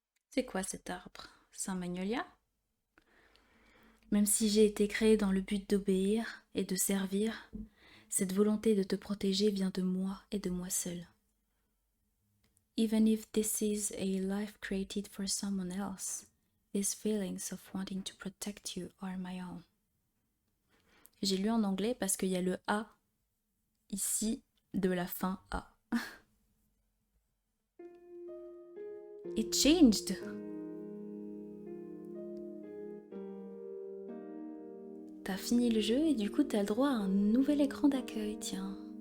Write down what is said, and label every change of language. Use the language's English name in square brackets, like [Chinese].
[French] C'est quoi cet arbre? C'est un magnolia? Même si j'ai été créée dans le but d'obéir et de servir, cette volonté de te protéger vient de moi et de moi seule. [English] Even if this is a life created for someone else, these feelings of wanting to protect you are my own. [French] J'ai lu en anglais parce qu'il y a le A ici de la fin A. [English] It changed. [French] T'as fini le jeu et du coup t'as le droit à un nouvel écran d'accueil, tiens.